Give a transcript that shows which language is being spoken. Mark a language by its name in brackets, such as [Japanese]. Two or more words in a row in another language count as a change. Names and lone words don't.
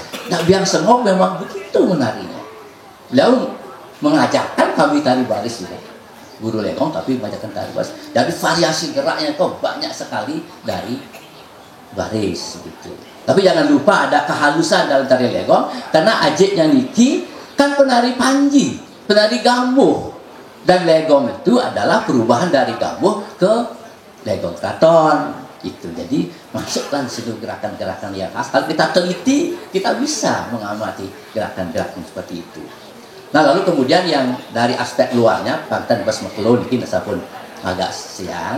[Indonesian] Nah, Biang Sengok memang begitu menarinya. Beliau mengajarkan kami tari baris juga. Guru legong tapi mengajarkan tari baris. Jadi variasi geraknya kok banyak sekali dari baris gitu. Tapi jangan lupa ada kehalusan dalam tari legong, karena ajiknya Niki kan penari panji, penari gambuh. Dan legong itu adalah perubahan dari gambuh ke legong keraton itu. Jadi masukkan seluruh gerakan-gerakan yang khas. Kalau kita teliti, kita bisa mengamati gerakan-gerakan seperti itu. Nah, lalu kemudian yang dari aspek luarnya, Panten Bas Mekelo ini pun agak siang.